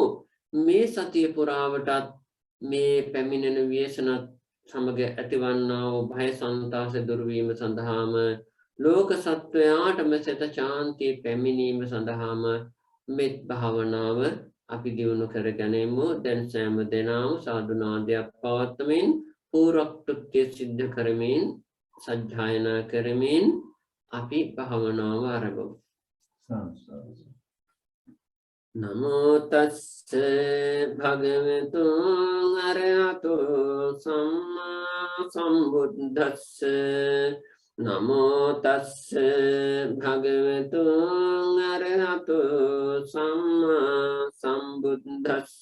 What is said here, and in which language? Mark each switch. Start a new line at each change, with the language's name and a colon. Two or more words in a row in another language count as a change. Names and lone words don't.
Sinhala: මේ සතිය පුරාවටත් මේ පැමිණෙන ව්‍යසනත් සමග ඇතිවන්නා වූ භය සන්තාස දුරු වීම සඳහාම, ලෝක සත්වයාටම සිත ශාන්තිය පැමිණීම සඳහාම මෙත් භාවනාව අපි දියුණු කරගනිමු. දැන් සෑම දෙනාම සාදු නාදයක් පවත්වමින් පූර්ව කෘත්‍ය සිද්ධ කරමින් සජ්ජායනා කරමින් අපි භාවනාව ආරම්භ.
Pali: නමෝ තස්ස භගවතු අරහතෝ සම්මා සම්බුද්දස්ස. නමෝ තස්ස භගවතු අරහතෝ සම්මා සම්බුද්දස්ස.